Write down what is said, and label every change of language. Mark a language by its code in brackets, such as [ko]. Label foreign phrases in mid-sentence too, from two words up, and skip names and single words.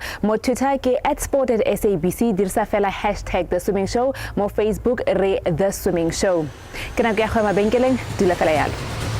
[tn] Mo Twitter ke @sport@sabc, dirisa fela #theswimmingshow. Mo Facebook re The Swimming Show. Ke nako ya go ya mabenkeleng, dula fela yalo.